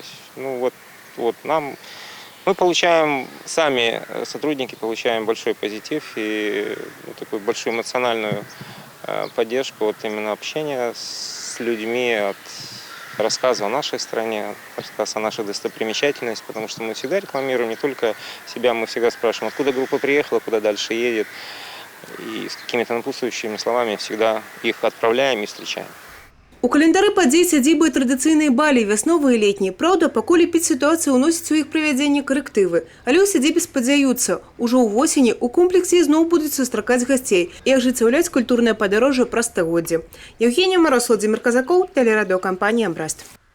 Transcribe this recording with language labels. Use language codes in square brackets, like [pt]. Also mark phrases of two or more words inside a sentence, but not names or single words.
[ru] Ну вот мы получаем, сами сотрудники получаем большой позитив и такую большую эмоциональную поддержку, вот именно общения с людьми, от рассказа о нашей стране, рассказ о наших достопримечательностях, потому что мы всегда рекламируем не только себя, мы всегда спрашиваем, откуда группа приехала, куда дальше едет. И с какими-то напутствующими словами всегда их отправляем и встречаем. [be] У календары падзей сядзібы традыцыйныя балі, вясновыя і летнія. Праўда, пакуль эпідсітуацыя ўносіць у іх правядзенне карэктывы. Але ў сядзібе спадзяюцца, ужо ўвосені у комплексе зноў будуць сустракаць гасцей і ажыццяўляць культурнае падарожжа праз стагоддзе. [ru] Евгения Мороз, Владимир Казаков, телерадиокомпания «Браст».